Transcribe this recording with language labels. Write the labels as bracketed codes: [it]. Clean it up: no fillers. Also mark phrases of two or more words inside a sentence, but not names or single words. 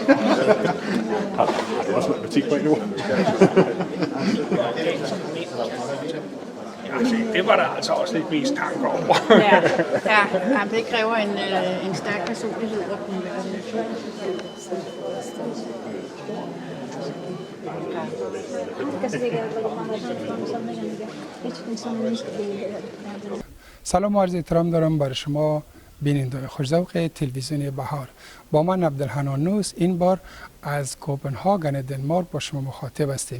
[da] Har du også matematik på endnu? Det var der altså også lidt mest tanker over. Ja, det kræver en stærk personlighed at kunne være [fa] سلام و عرض احترام دارم برای شما بیننده خوش‌ذوق تلویزیونی بهار. با من عبدالحنان نوس این بار از کوپنهاگن دنمارک با شما مخاطب هستیم.